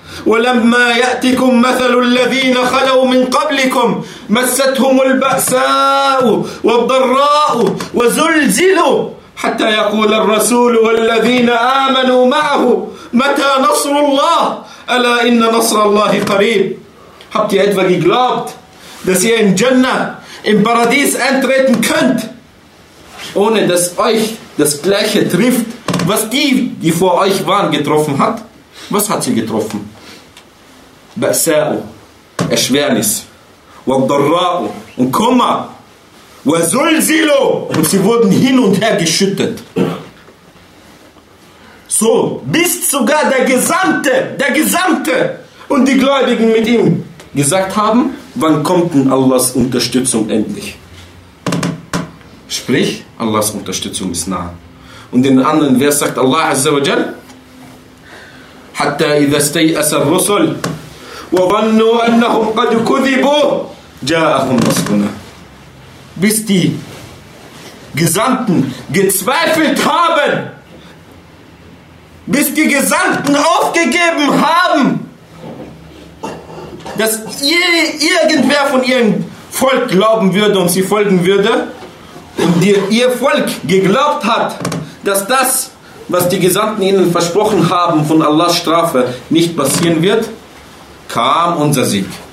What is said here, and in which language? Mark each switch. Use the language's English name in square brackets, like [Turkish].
[Arabic] ولما يأتكم مثل الذين خلوا من قبلكم مستهم البأساء والضراء وزلزلوا حتى يقول الرسول والذين آمنوا معه متى نصر الله ألا إن نصر الله قريب. [German] Habt ihr etwa geglaubt, dass ihr in Jannah, im Paradies eintreten könnt, ohne dass euch das Gleiche trifft, was die, die vor euch waren, getroffen hat? Was hat sie getroffen? Ba'sa'u, Erschwernis. Wa darra'u, und Kummer. Wa zulzilu, und sie wurden hin und her geschüttet. So, bis sogar der Gesamte und die Gläubigen mit ihm gesagt haben, wann kommt denn Allahs Unterstützung endlich? Sprich, Allahs Unterstützung ist nah. Und in anderen Vers sagt Allah Azza wa Jal, [Arabic] حتى إذا استيأس الرسل وظنوا أنهم قد كذبوا جاءهم نصرنا. [German] Bis die Gesandten gezweifelt haben, bis die Gesandten aufgegeben haben, dass irgendwer von ihrem Volk glauben würde und sie folgen würde, und ihr Volk geglaubt hat, dass das, was die Gesandten ihnen versprochen haben von Allahs Strafe, nicht passieren wird, kam unser Sieg.